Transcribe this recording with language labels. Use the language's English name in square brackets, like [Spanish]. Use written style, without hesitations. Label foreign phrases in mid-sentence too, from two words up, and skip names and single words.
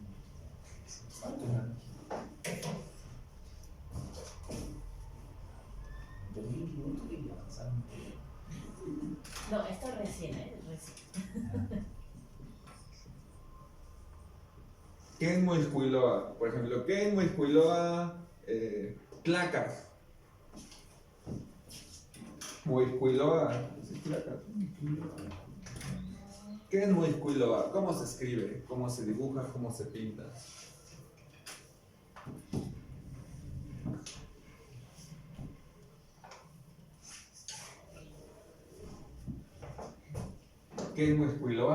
[Spanish] No, esto es recién, recién. ¿Qué es moihuiloa? Por ejemplo, ¿qué es moihuiloa? Tlacas. Moihuiloa. Sí, tlacas. ¿Qué es moihuiloa? ¿Cómo se escribe? ¿Cómo se dibuja? ¿Cómo se pinta? ¿Qué es moihuiloa?